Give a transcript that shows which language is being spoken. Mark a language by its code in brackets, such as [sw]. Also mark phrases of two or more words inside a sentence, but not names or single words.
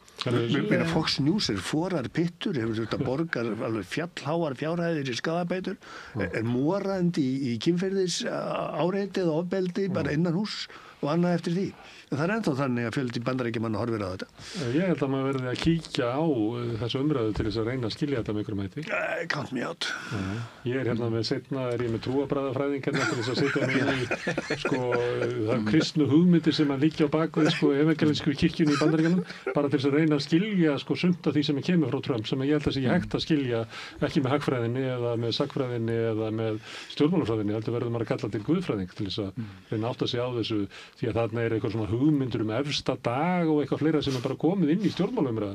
[is] Fox News er forar pittur, hefur þetta borgar alveg fjallháar fjárhæðir í skaðabætur, er morandi í kynferðis áreitið og ofbeldi bara innan hús og annað eftir því. Það er ennþá þannig að fjöldi bandaríkjamanna horfir á þetta. Ég held að maður verði að kíkja á þessu umræðu til þess að reyna að skilja þetta með einhverjum hætti. [en] Count me out. [is] Ég er með seinna, er ég með trúarbragðafræðing til þess að setja mig í það er kristnu hugmyndir sem að liggja á bakvið evangelísku kirkjunni í Bandaríkjunum, bara til þess að reyna að skilja sumt af því sem kemur frá Trump, sem ég held að sé hægt að skilja ekki með hagfræðinni eða með sagfræðinni eða með stjórnmálafræðinni, heldur verður maður að kalla til guðfræðing til þess að reyna átta sig á þessu, því að þarna er eitthvað svona hugmyndur efsta dag og eitthvað fleira sem er bara komið inn í stjórnmálumræðina.